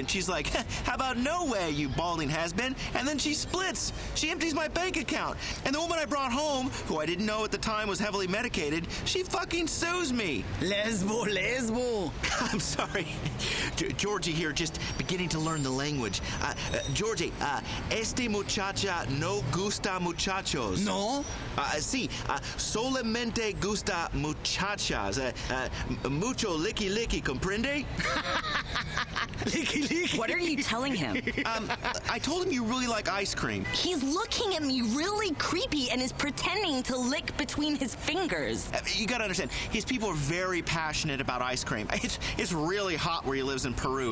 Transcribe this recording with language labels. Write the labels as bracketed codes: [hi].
[en] And she's like, how about no way, you balding has-been? And then she splits. She empties my bank account. And the woman I brought home, who I didn't know at the time was heavily medicated, she fucking sues me. Lesbo. I'm sorry. Georgie here just beginning to learn the language. [es] Georgie, este muchacha no gusta muchachos. No? Sí, solamente gusta muchachas. Mucho licky, comprende? [en] Licky. What are you telling him? I told him you really like ice cream. He's looking at me really creepy and is pretending to lick between his fingers. You gotta understand, his people are very passionate about ice cream. It's really hot where he lives in Peru.